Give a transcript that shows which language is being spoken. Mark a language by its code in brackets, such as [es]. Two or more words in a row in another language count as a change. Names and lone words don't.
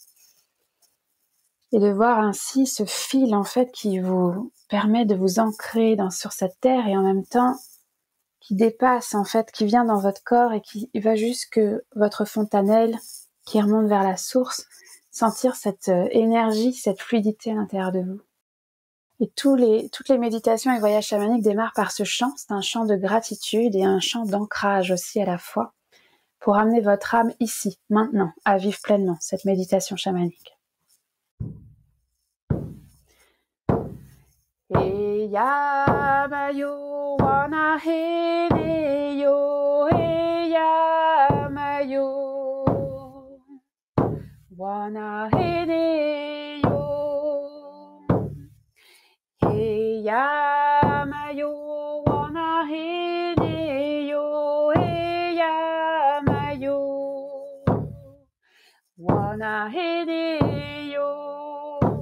[fr] Et de voir ainsi ce fil en fait qui vous permet de vous ancrer sur cette terre et en même temps qui dépasse en fait, qui vient dans votre corps et qui va jusque votre fontanelle qui remonte vers la source, sentir cette énergie, cette fluidité à l'intérieur de vous. Et toutes les méditations et voyages chamaniques démarrent par ce chant. C'est un chant de gratitude et un chant d'ancrage aussi à la fois pour amener votre âme ici, maintenant, à vivre pleinement cette méditation chamanique. He ya ma yo wana he ne yo he ya ma yo wana he ne yo he ya ma yo wana he ne yo he ya ma yo wana he ne yo